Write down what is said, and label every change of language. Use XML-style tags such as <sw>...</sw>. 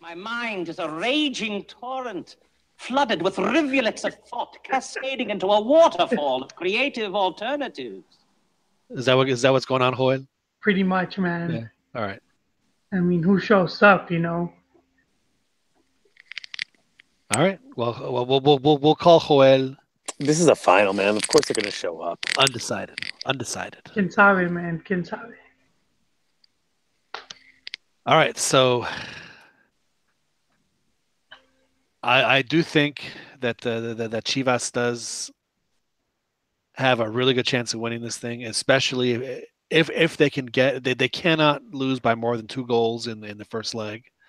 <en>My mind is a raging torrent, flooded with rivulets of thought, cascading into a waterfall of creative alternatives. Is that what's going on, Joel? Pretty much, man. Yeah. All right. I mean, who shows up, you know? All right. Well, we'll call Joel. This is a final, man. Of course they're going to show up. Undecided.</en> <es>Quién sabe, man. Quién sabe.</es> <en>All right, so I do think that that Chivas does have a really good chance of winning this thing, especially if they can get they cannot lose by more than 2 goals in the first leg.</en>